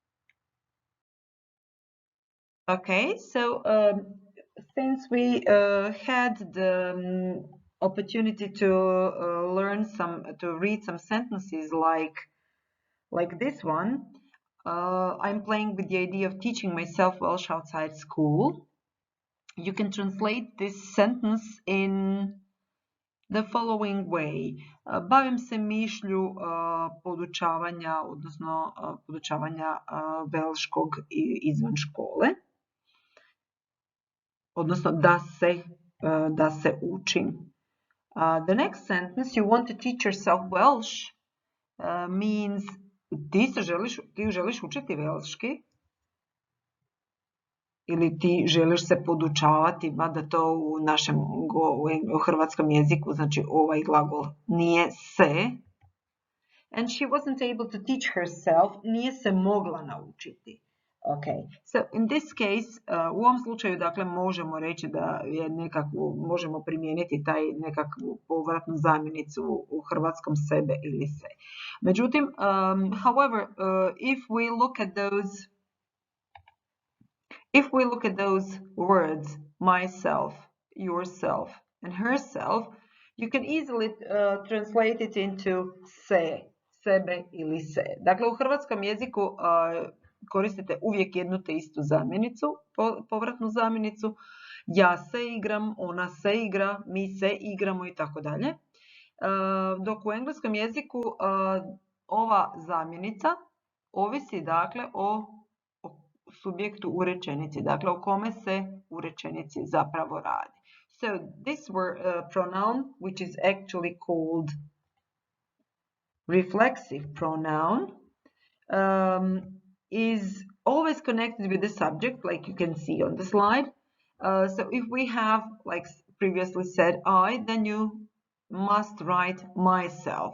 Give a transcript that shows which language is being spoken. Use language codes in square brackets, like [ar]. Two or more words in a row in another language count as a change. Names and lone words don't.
[en] Okay, so since we had the opportunity to read some sentences like this one, I'm playing with the idea of teaching myself Welsh outside school. You can translate this sentence in the following way. [hr] Bavim se mišlju podučavanja, odnosno podučavanja velškog izvan škole, odnosno da se učim. [en] The next sentence, you want to teach yourself Welsh, means [hr] ti želiš učiti velški, ili ti želiš se podučavati, mada to u hrvatskom jeziku znači ovaj glagol nije se. [en] And she wasn't able to teach herself, [hr] nije se mogla naučiti. [en] Okay, so in this case, [hr] u ovom slučaju dakle možemo reći da je možemo primijeniti taj nekakvu povratnu zamjenicu u hrvatskom sebe ili se. Međutim, [en] however, if we look at those words, myself, yourself, and herself, you can easily translate it into [hr] se, sebe ili se. Dakle, u hrvatskom jeziku koristite uvijek jednu te istu zamjenicu, povratnu zamjenicu. Ja se igram, ona se igra, mi se igramo i tako dalje. Dok u engleskom jeziku ova zamjenica ovisi dakle o subjektu u rečenici, dakle o kome se u rečenici zapravo radi. [en] So this pronoun, which is actually called reflexive pronoun, is always connected with the subject, like you can see on the slide. So if we have, like previously said, I, then you must write myself.